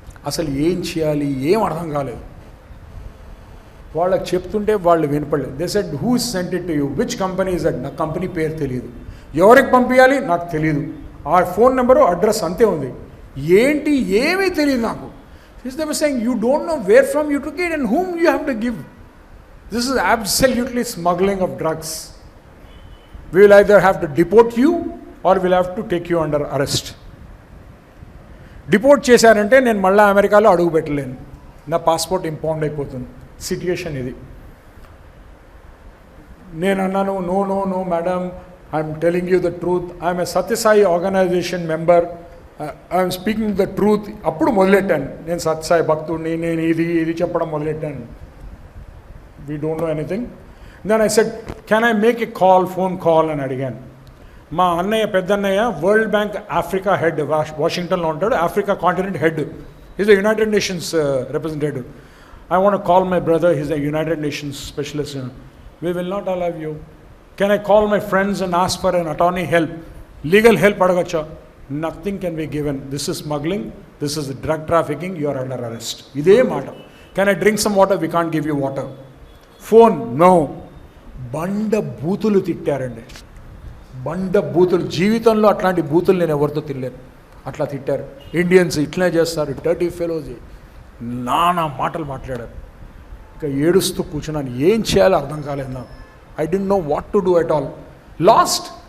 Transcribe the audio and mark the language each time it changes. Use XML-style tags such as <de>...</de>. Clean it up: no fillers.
<te>అసలు ఏం చేయాలి ఏం అర్థం కాలేదు. వాళ్ళకి చెప్తుంటే వాళ్ళు వినపడలేదు.</te> <en>they said who sent it to you, which company is that,</en> <te>నా కంపెనీ పేరు తెలియదు, ఎవరికి పంపించాలి నాకు తెలియదు, ఆ ఫోన్ నెంబరు అడ్రస్ అంతే ఉంది, ఏంటి ఏమీ తెలియదు నాకు.</te> <en>They were saying you don't know where from you took it and whom you have to give. This is absolutely smuggling of drugs. We will either have to deport you or we'll have to take you under arrest.</en> <te>Deport చేశారంటే నేను మళ్ళీ అమెరికాలో అడుగు పెట్టలేను, నా passport impound అయిపోతుంది. Situation ఇది.</te> <en>నేను అన్నాను, no no no madam, I'm telling you the truth, I'm a Sathya Sai organization member, I'm speaking the truth.</en> <te>అప్పుడు మొదలెట్టాను, నేను సత్యసాయి భక్తుడిని, నేను ఇది చెప్పడం మొదలెట్టాను.</te> <en>We don't know anything. Then I said, can I make a phone call</en> <te>అని అడిగాను. మా అన్నయ్య, పెద్దన్నయ్య వరల్డ్ బ్యాంక్ ఆఫ్రికా హెడ్, వాషింగ్టన్లో ఉంటాడు, Africa continent head, is the United nations representative.</te> <en>I want to call my brother, he's a United Nations specialist. We will not allow you. Can I call my friends and ask for an attorney help?</en> <te>Legal help adagacha?</te> <en>Nothing can be given. This is smuggling, this is drug trafficking, you are under arrest.</en> <te>Ide matter.</te> <en>Can I drink some water? We can't give you water. Phone? No.</en> <te>Banda boothulu తిట్టారండి, బండ బూతులు. జీవితంలో అట్లాంటి బూతులు నేను ఎవరితో తినలేను. అట్లా తిట్టారు. ఇండియన్స్ ఇట్లనే చేస్తారు, డర్టీ ఫెలోస్, నానా మాటలు మాట్లాడారు. ఇక ఏడుస్తూ కూర్చున్నాను, ఏం చేయాలో అర్థం కాలేదు నాకు.</te> <en>I don't know what to do at all.</en> <te>Last.</te>